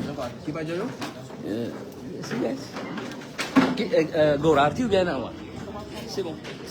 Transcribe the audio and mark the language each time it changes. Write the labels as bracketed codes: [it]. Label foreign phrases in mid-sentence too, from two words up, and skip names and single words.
[rw] Kipa Jojo? Yes. Gora, [fr] tu viens là. C'est bon.